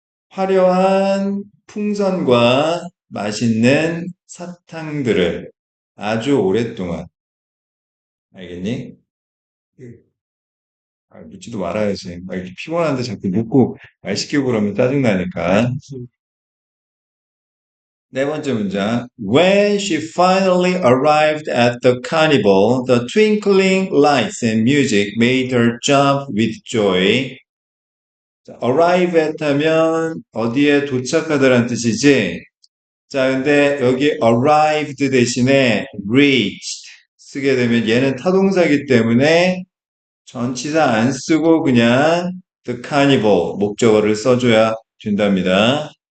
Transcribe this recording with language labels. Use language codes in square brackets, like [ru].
[ko] 화려한 풍선과 맛있는 사탕들을 아주 오랫동안. 알겠니? 묻지도 말아야지. 막 이렇게 피곤한데 자꾸 묻고 말 시키고 그러면 짜증나니까. 네 번째 문장. [en] When she finally arrived at the carnival, the twinkling lights and music made her jump with joy. [ko] 자, [en] arrive at [ko] 하면 어디에 도착하다라는 뜻이지. 자, 근데 여기 arrived 대신에 reached 쓰게 되면 얘는 타동사이기 때문에 전치사 안 쓰고 그냥 the carnival 목적어를 써줘야 된답니다.